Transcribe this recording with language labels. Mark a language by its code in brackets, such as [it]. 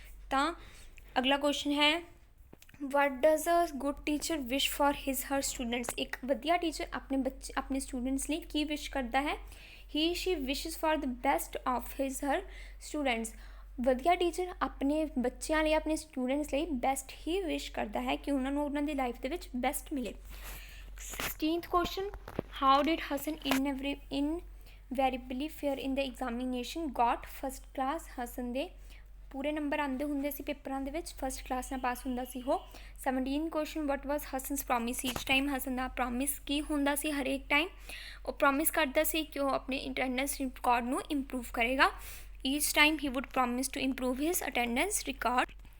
[pa] ਤਾਂ ਅਗਲਾ ਕੁਐਸਚਨ ਹੈ, [en] What does a good teacher wish for his her students? [pa] ਇੱਕ ਵਧੀਆ ਟੀਚਰ ਆਪਣੇ ਸਟੂਡੈਂਟਸ ਲਈ ਕੀ ਵਿਸ਼ ਕਰਦਾ ਹੈ? [en] He she wishes for the best of his her students. [pa] ਵਧੀਆ ਟੀਚਰ ਆਪਣੇ ਬੱਚਿਆਂ ਲਈ, ਆਪਣੇ ਸਟੂਡੈਂਟਸ ਲਈ ਬੈਸਟ ਹੀ ਵਿਸ਼ ਕਰਦਾ ਹੈ ਕਿ ਉਹਨਾਂ ਨੂੰ ਉਹਨਾਂ ਦੀ ਲਾਈਫ ਦੇ ਵਿੱਚ ਬੈਸਟ ਮਿਲੇ। [en] 16th question, how did Hassan invariably fare in the examination? Got first class। [pa] Hasan ਦੇ ਪੂਰੇ ਨੰਬਰ ਆਉਂਦੇ ਹੁੰਦੇ ਸੀ ਪੇਪਰਾਂ ਦੇ ਵਿੱਚ, ਫਸਟ ਕਲਾਸ ਨਾਲ ਪਾਸ ਹੁੰਦਾ ਸੀ ਉਹ। 17 ਕੁਐਸਚਨ, [en] What was Hasan's promise each time? [pa] ਹਸਨ ਦਾ ਪ੍ਰੋਮਿਸ ਕੀ ਹੁੰਦਾ ਸੀ ਹਰੇਕ ਟਾਈਮ? ਉਹ ਪ੍ਰੋਮਿਸ ਕਰਦਾ ਸੀ ਕਿ ਉਹ ਆਪਣੇ ਅਟੈਂਡੈਂਸ ਰਿਕਾਰਡ ਨੂੰ ਇੰਪਰੂਵ ਕਰੇਗਾ। [en] Each time he would promise to improve his attendance record.